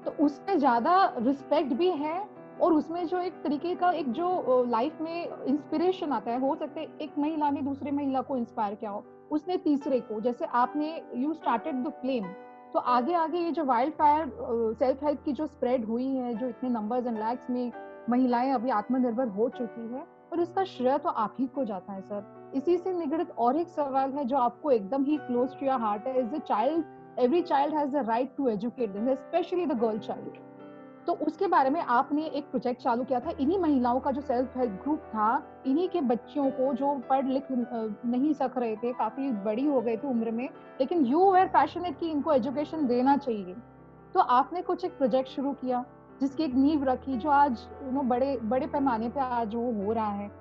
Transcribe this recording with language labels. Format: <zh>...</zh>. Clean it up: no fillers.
<hi>तो उसमें ज्यादा रिस्पेक्ट भी है, और उसमें जो एक तरीके का एक जो लाइफ में इंस्पिरेशन आता है, हो सकता है एक महिला ने दूसरे महिला को इंस्पायर किया हो, उसने तीसरे को, जैसे आपने</hi> <en>you started the flame,</en> <hi>तो आगे आगे ये जो वाइल्ड फायर सेल्फ हेल्प की जो स्प्रेड हुई है, जो इतने नंबर्स एंड लैक्स में महिलाएं अभी आत्मनिर्भर हो चुकी है, और इसका श्रेय तो आप ही को जाता है सर। इसी से निगड़ित और एक सवाल है जो आपको एकदम ही</hi> <en>close to your heart</en> <hi>है।</hi> <en>As a child, every child has the right to educate them, especially the girl child.</en> <hi>तो उसके बारे में आपने एक प्रोजेक्ट चालू किया था, इन्हीं महिलाओं का जो सेल्फ हेल्प ग्रुप था, इन्हीं के बच्चियों को जो पढ़ लिख नहीं सक रहे थे, काफी बड़ी हो गए थे उम्र में, लेकिन</hi> <en>you were passionate</en> <hi>कि इनको एजुकेशन देना चाहिए, तो आपने कुछ एक प्रोजेक्ट शुरू किया जिसकी एक नींव रखी, जो आज बड़े बड़े पैमाने पे आज वो हो रहा है।</hi>